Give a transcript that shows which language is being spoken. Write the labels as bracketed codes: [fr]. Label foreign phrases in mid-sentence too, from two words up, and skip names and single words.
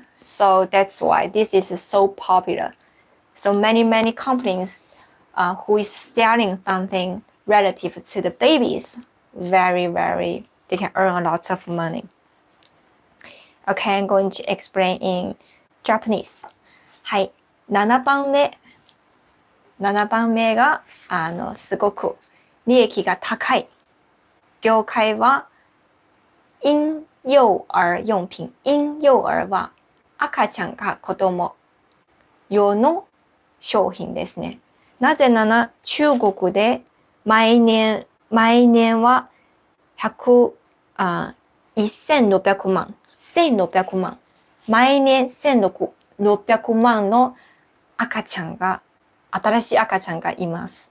[en] So that's why this is so popular. So many companies who is selling something relative to the babies, very, they can earn a lot of money. Okay, I'm going to explain in Japanese. [ja] はい、7番目がすごく利益が高い業界は婴幼儿用品。婴幼兒は赤ちゃんか子供用の商品ですね。なぜなら中国で毎年は1600万毎年1600万の新しい赤ちゃんがいます。